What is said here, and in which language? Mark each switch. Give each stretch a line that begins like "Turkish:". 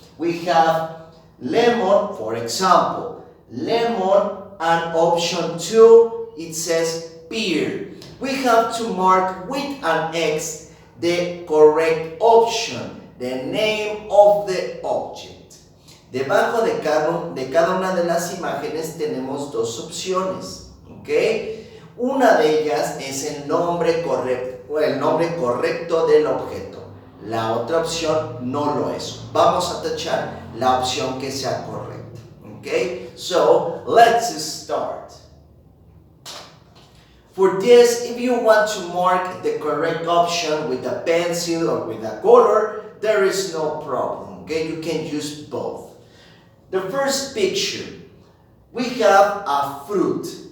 English: We have lemon, for example. Lemon, and option 2, it says pear. We have to mark with an X the correct option, the name of the object.
Spanish: Debajo de cada una de las imágenes tenemos dos opciones, ¿ok? Una de ellas es el nombre correcto del objeto. La otra opción no lo es. Vamos a tachar la opción que sea correcta.
English: Okay, so let's start. For this, if you want to mark the correct option with a pencil or with a color, there is no problem. Okay, you can use both. The first picture, we have a fruit.